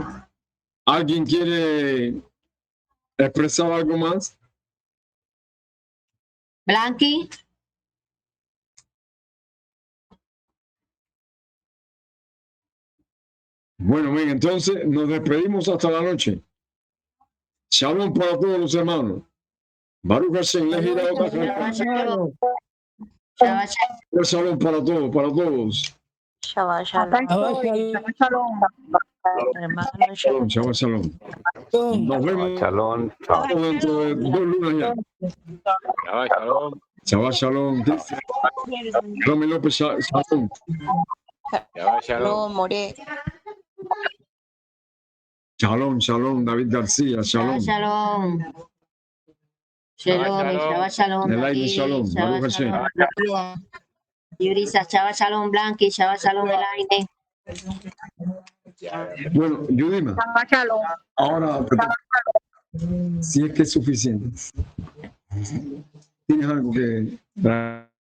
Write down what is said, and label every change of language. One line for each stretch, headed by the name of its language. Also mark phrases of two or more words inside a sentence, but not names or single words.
Spanish: ¿Alguien quiere expresar algo más? Blanqui, Bueno, bien, entonces nos despedimos hasta la noche. Shalom para todos los hermanos.
Hebrew: ברוך השם, לחירה אותך. שבת שלום.
Spanish: Shalom para todos, para todos.
Hebrew: שבת שלום. שבת שלום.
Spanish: Hermano,
Hebrew: שלום, שבת שלום.
Spanish: Nos vemos Shalom, chao. dentro de 2 lunas ya.
Hebrew: שבת שלום. שבת שלום.
Spanish: Cristian. Romy López, Shalom.
Hebrew: שבת שלום. שלום, מורה. שלום, שלום. David García, Shalom. שלום. שלום, שבת שלום.
Spanish: Elaine, David, Shalom. Shabbat
Hebrew: ברוך השם.
Spanish: Shalom.
Hebrew: Yurisa, שבת שלום, Blanqui, שבת שלום,
Spanish: Elaine. Bueno, Yudima, ahora, si es que es suficiente, ¿tienes algo que